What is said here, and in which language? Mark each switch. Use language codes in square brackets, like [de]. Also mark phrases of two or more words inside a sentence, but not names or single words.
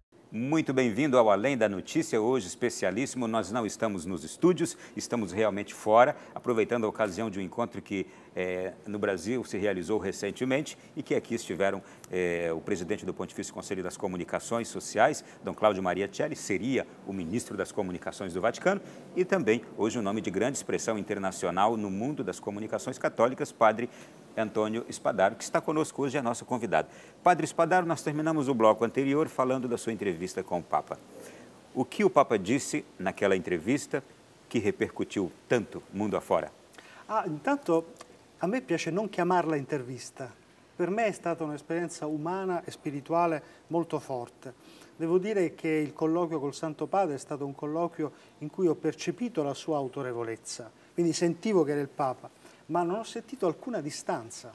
[pt] Muito bem-vindo ao Além da Notícia, hoje especialíssimo. Nós não estamos nos estúdios, estamos realmente fora, aproveitando a ocasião de um encontro que no Brasil se realizou recentemente e que aqui estiveram o presidente do Pontifício Conselho das Comunicações Sociais, Dom Cláudio Maria Celli, seria o ministro das Comunicações do Vaticano, e também hoje um nome de grande expressão internacional no mundo das comunicações católicas, Padre Antônio Spadaro, que está conosco hoje, é nosso convidado. Padre Spadaro, nós terminamos o bloco anterior falando da sua entrevista com o Papa. O que o Papa disse naquela entrevista que repercutiu tanto mundo afora? [it] Intanto a me piace non chiamarla intervista. Per me è stata un'esperienza umana e spirituale molto forte. Devo dire che il colloquio col Santo Padre è stato un colloquio in cui ho percepito la sua autorevolezza, quindi sentivo che era il Papa, ma non ho sentito alcuna distanza.